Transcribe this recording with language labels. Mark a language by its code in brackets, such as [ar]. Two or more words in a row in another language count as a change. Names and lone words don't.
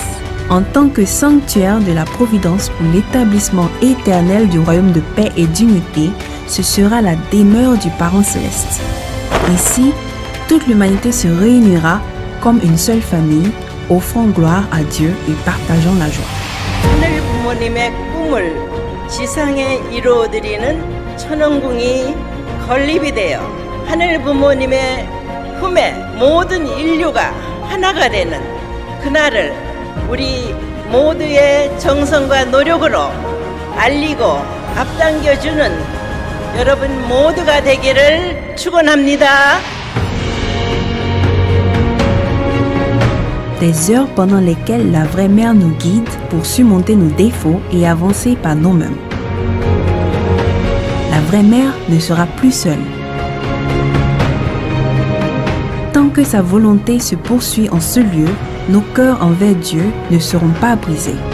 [fr] En tant que sanctuaire de la providence pour l'établissement éternel du royaume de paix et d'unité, ce sera la demeure du parent céleste. Ici, toute l'humanité se réunira comme une seule famille, offrant gloire à Dieu et partageant la joie. [ko] 하늘 부모님의 꿈을 지상에 이루어드리는 천원궁이 건립이 되어 하늘 부모님의 품에 모든 인류가 하나가 되는 그날을 우리 모두의 정성과 노력으로 알리고 앞당겨주는 여러분 모두가 되기를 축원합니다. [fr] Des heures pendant lesquelles la vraie mère nous guide pour surmonter nos défauts et avancer par nous-mêmes. La vraie mère ne sera plus seule. Tant que sa volonté se poursuit en ce lieu, nos cœurs envers Dieu ne seront pas brisés.